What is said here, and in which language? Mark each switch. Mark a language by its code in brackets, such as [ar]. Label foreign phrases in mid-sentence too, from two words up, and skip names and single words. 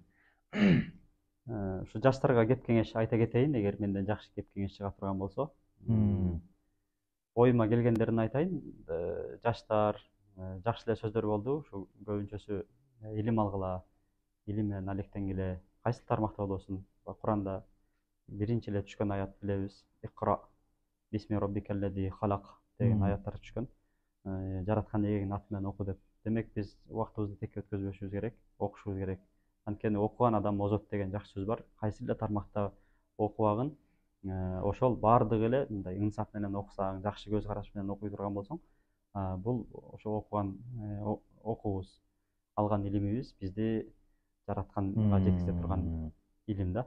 [ky] Ушу жаштарга кеп кеңеш айта кетейин, эгер менден жакшы кеп кеңеш чыга турган болсо. Оюма келгендерин айтайын. Жаштар, жакшы эле сөздөр болду. Ушу көбүнчөсү илим алгыла, илим менен алектенгиле, кайсы тармакта болбосун. Куранда биринчи эле түшкөн аят билебиз. [ar] اقرأ باسم ربك الذي خلق [ky] деген аяттар түшкөн. Жараткан эгеңдин аты менен оку деп. Демек биз убактыбызды текке өткөзбөшүбүз керек, окушубуз керек. Анткени окуган адам озот деген жакшы сөз бар. Кайсы эле тармакта окубагын, ошол баардыгы эле мындай инсап менен окусаң, жакшы көз караш менен окуй турган болсоң, бул ошо окуган окуубуз, алган илимибиз бизди жаратканга жеткизе турган илим да.